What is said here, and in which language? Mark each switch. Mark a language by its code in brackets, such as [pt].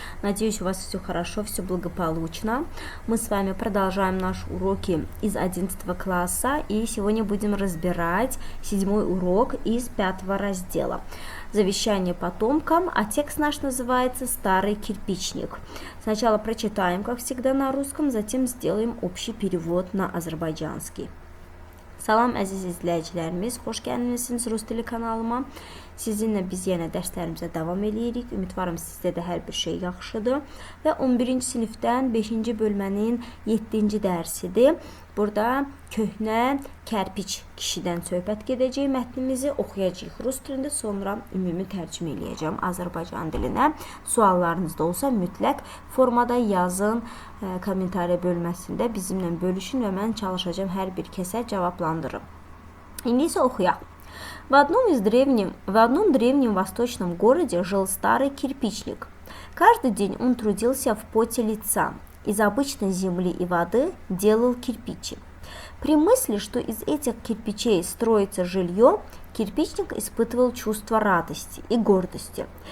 [ru] Надеюсь, у вас все хорошо, все благополучно. Мы с вами продолжаем наши уроки из 11 класса, и сегодня будем разбирать 7-й урок из 5 раздела. Завещание потомкам, а текст наш называется «Старый кирпичник». Сначала прочитаем, как всегда, на русском, затем сделаем общий перевод на azərbaycanski. [az] Salam əziz izləyicilərimiz, xoş gəlmisiniz Rus dili kanalıma. Sizinlə biz yenə dərslərimizə davam edirik. Ümidvarım sizdə də hər bir şey yaxşıdır. Və 11-ci sinifdən 5-ci bölmənin 7-ci dərsidir. Burada köhnə kərpiç kişidən söhbət gedəcək. Mətnimizi oxuyacağıq Rus dilində, sonra ümumi tərcümə eləyəcəm Azərbaycan dilinə. Suallarınız da olsa mütləq formada yazın, kommentariya bölməsində bizimlə bölüşün və mən çalışacağım hər bir kəsə cavablandırım. İndi isə oxuyaq. [ru] В одном древнем восточном городе жил старый кирпичник. Каждый день он трудился в поте лица. Из обычной земли и воды делал кирпичи. При мысли, что из этих кирпичей строится жилье, кирпичник испытывал чувство радости и гордости.